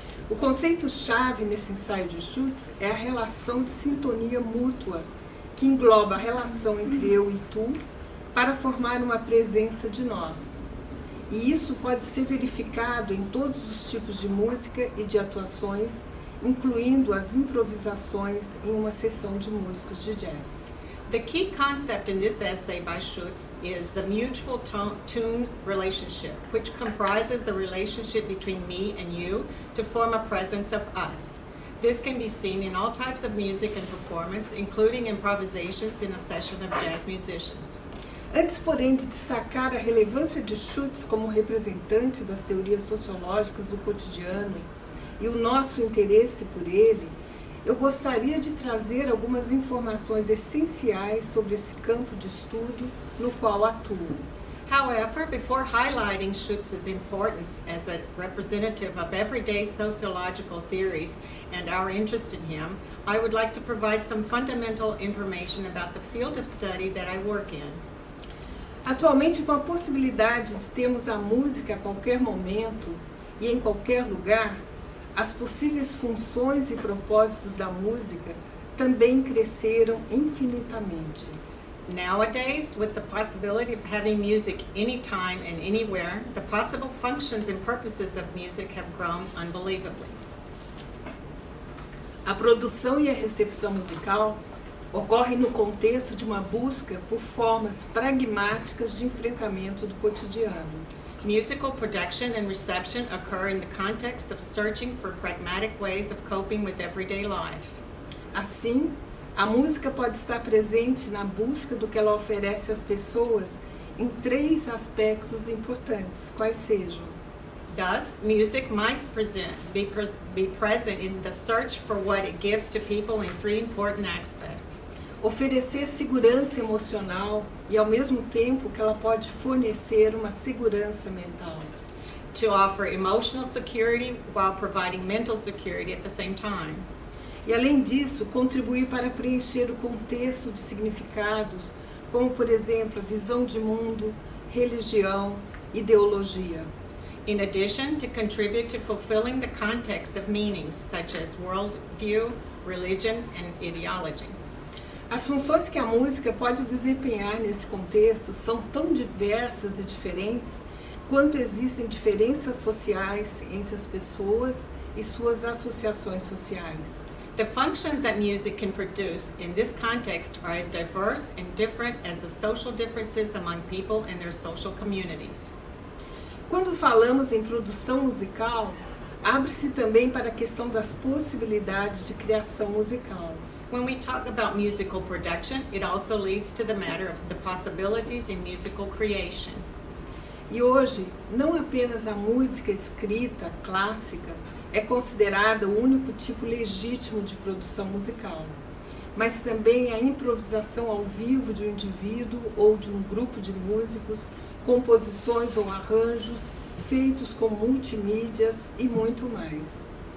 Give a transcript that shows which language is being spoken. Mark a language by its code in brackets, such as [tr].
[pt] O conceito-chave nesse ensaio de Schutz é a relação de sintonia mútua, que engloba a relação entre eu e tu, para formar uma presença de nós. E isso pode ser verificado em todos os tipos de música e de atuações, incluindo as improvisações em uma sessão de músicos de jazz. [en] The key concept in this essay by Schutz is the mutual tune relationship, which comprises the relationship between me and you to form a presence of us. This can be seen in all types of music and performance, including improvisations in a session of jazz musicians. [pt] Antes, porém, de destacar a relevância de Schutz como representante das teorias sociológicas do cotidiano e o nosso interesse por ele, eu gostaria de trazer algumas informações essenciais sobre esse campo de estudo no qual atuo. [en] However, before highlighting Schutz's importance as a representative of everyday sociological theories and our interest in him, I would like to provide some fundamental information about the field of study that I work in. [pt] Atualmente, com a possibilidade de termos a música a qualquer momento e em qualquer lugar, as possíveis funções e propósitos da música também cresceram infinitamente. [en] Nowadays, with the possibility of having music anytime and anywhere, the possible functions and purposes of music have grown unbelievably. [pt] A produção e a recepção musical ocorrem no contexto de uma busca por formas pragmáticas de enfrentamento do cotidiano. [en] Musical production and reception occur in the context of searching for pragmatic ways of coping with everyday life. [pt] Assim, a música pode estar presente na busca do que ela oferece às pessoas em três aspectos importantes, quais sejam: [en] Thus, music might be present in the search for what it gives to people in three important aspects. [pt] oferecer segurança emocional e ao mesmo tempo que ela pode fornecer uma segurança mental. [en] To offer emotional security while providing mental security at the same time. [pt] E além disso, contribuir para preencher o contexto de significados, como por exemplo a visão de mundo, religião, ideologia. [en] In addition, to contribute to fulfilling the context of meanings such as worldview, religion, and ideology. [pt] As funções que a música pode desempenhar nesse contexto são tão diversas e diferentes quanto existem diferenças sociais entre as pessoas e suas associações sociais. [en] The functions that music can produce in this context are as diverse and different as the social differences among people and their social communities. [pt] Quando falamos em produção musical, abre-se também para a questão das possibilidades de criação musical. [en] When we talk about musical production, it also leads to the matter of the possibilities in musical creation. [pt] E hoje, não apenas a música escrita, clássica, é considerada o único tipo legítimo de produção musical, mas também a improvisação ao vivo de um indivíduo ou de um grupo de músicos, composições ou arranjos feitos com multimídias e muito mais.